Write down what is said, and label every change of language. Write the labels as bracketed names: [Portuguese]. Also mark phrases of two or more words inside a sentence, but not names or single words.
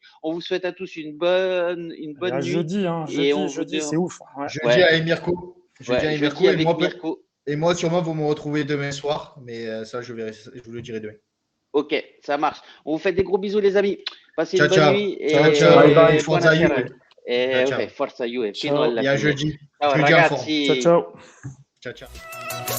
[French] On vous souhaite à tous une bonne nuit. Jeudi, c'est ouf. Ouais. Jeudi avec Mirko. Jeudi avec Mirko. Et moi, sûrement, vous me retrouvez demain soir, mais ça, je vous le dirai demain. Ok, ça marche. On vous fait des gros bisous, les amis. Passez une bonne nuit. Ciao. Bye. [Italian] Forza Juve. Forza Juve. [French] Et à jeudi. [Italian] Ciao, ragazzi. Ciao. Ciao.